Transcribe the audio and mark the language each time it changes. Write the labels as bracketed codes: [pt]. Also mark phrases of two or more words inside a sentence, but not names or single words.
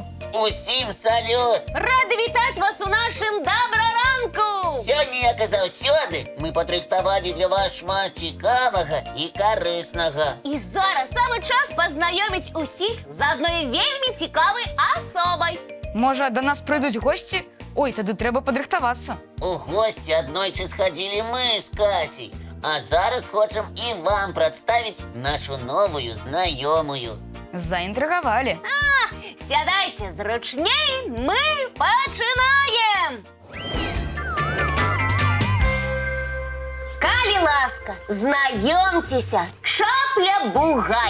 [be] Усім салют! Рада вітаць вас у нашым добраранку! Сёння, як і заўсёды, мы падрыхтавалі для вас шмат цікавага і карыснага. І зараз самы час пазнаёміць усіх з адной вельмі цікавай асобай. Можа, [uk] до нас прийдуть гості? Ой, тоді треба подрихтуватися. [be] У гості аднойчы схадзілі мы з Касей, а зараз хочам і вам прадставіць нашу новую знаёмую. [uk] Заінтригували. [be] Сядайце зручней, мы пачынаем! Калі ласка, знаёмцеся, Чапля-Бугай.